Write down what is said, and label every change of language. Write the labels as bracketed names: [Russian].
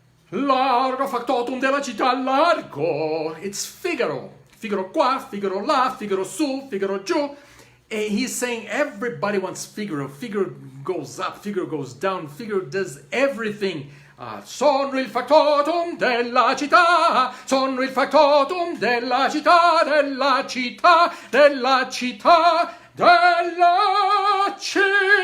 [Italian] Largo factotum della città largo. It's Figaro. Figaro qua, Figaro là, Figaro su, Figaro giù. [English] And he's saying everybody wants Figaro. Figaro goes up, Figaro goes down, Figaro does everything. [Italian] Sono il factotum della città, sono il factotum della città, della città, della città, della città.